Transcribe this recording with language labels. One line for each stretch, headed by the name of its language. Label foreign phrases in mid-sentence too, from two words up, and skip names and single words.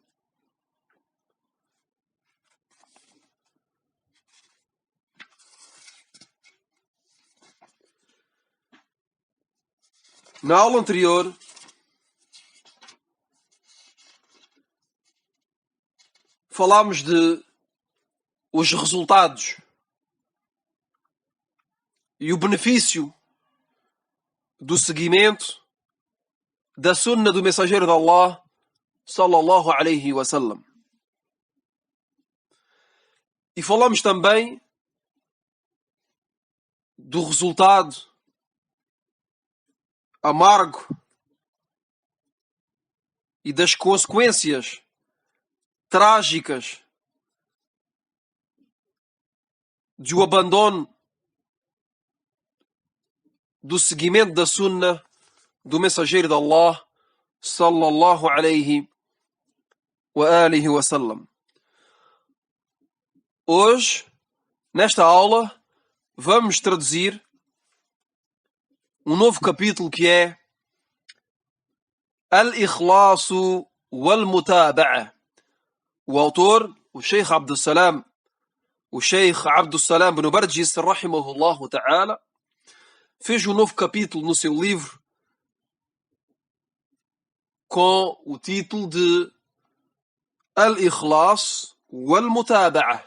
Portuguese: Na aula anterior, falámos de os resultados e o benefício do seguimento da sunna do mensageiro de Allah
Arabic: صلى الله عليه وسلم.
Portuguese: E falámos também do resultado amargo e das consequências trágicas de o abandono do seguimento da sunna do mensageiro de Allah
Arabic: صلى الله عليه وعلى آله وسلم.
Portuguese: Hoje, nesta aula, vamos traduzir um novo capítulo que é Al-Ikhlasu wal-Mutaba'ah. O autor, o Sheikh Abdussalam ibn Barjis,
Arabic: رحمه الله تعالى,
Portuguese: fez um novo capítulo no seu livro com o título de Al-Ikhlas wal-Mutaba'ah.